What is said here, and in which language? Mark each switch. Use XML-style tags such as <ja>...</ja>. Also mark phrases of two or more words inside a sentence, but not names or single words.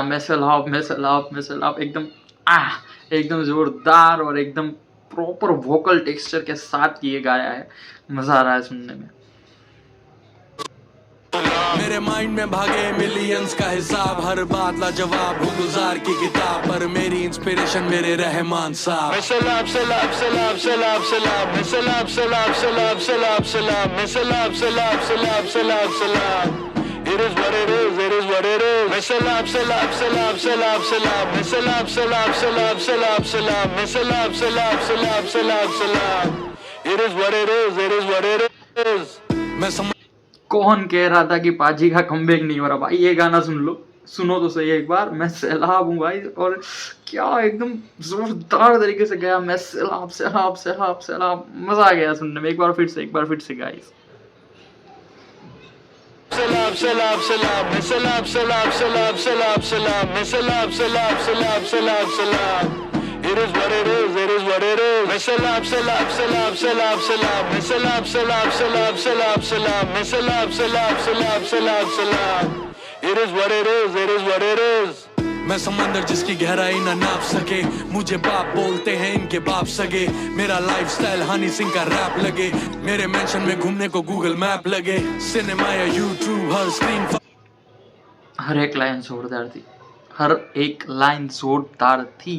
<hi>मैं सैलाब एकदम एकदम जोरदार और एकदम</hi> <en>proper vocal texture</en> <hi>के साथ ये गाया है, मजा आ रहा है सुनने में। मेरे माइंड में भागे मिलियंस का हिसाब, हर बात लाजवाब हूँ गुजार की किताब, पर मेरी इंस्पिरेशन मेरे रहमान साहब। मैं सलाब सलाब सलाब सलाब सलाब, मैं सलाब सलाब सलाब सलाब सलाब, मैं सलाब सलाब सलाब सलाब सलाब।</hi> <en>It is what it is, it is what it is.</en> <hi>मैं सलाब सलाब सलाब सलाब सलाब, मैं सलाब सलाब सलाब सलाब सलाब, मैं सलाब सलाब सलाब सलाब सलाब।</hi> <en>It is what it is, it is what it is.</en> <hi>मैं कौन कह रहा था कि पाजी का कमबैक नहीं हो रहा? भाई ये गाना सुन लो, सुनो तो सही एक बार। मैं सैलाब हूँ भाई, और क्या एकदम जोरदार तरीके से गया। मैं सैलाब सैलाब सैलाब सैलाब, मजा आ गया सुनने में। एक बार फिर से गाइस। सलाब सलाब सलाब, मैं सलाब सलाब सलाब सलाब सलाब, मैं सलाब सलाब सलाब सलाब सलाब।</hi> <en>It is what it is, it is what it is.</en> <hi>मैं सलाब सलाब सलाब सलाब सलाब, मैं सलाब सलाब सलाब सलाब सलाब, मैं सलाब सलाब सलाब सलाब सलाब।</hi> <en>It is what it is, it is what it is.</en> <hi>मैं समंदर जिसकी गहराई ना नाप सके, मुझे बाप बोलते हैं इनके बाप सगे। मेरा लाइफस्टाइल हनी सिंह का रैप लगे, मेरे मेंशन में घूमने को गूगल मैप लगे। सिनेमा या यूट्यूब हर स्क्रीन हर एक लाइन जोरदार थी, हर एक लाइन जोरदार थी।</hi>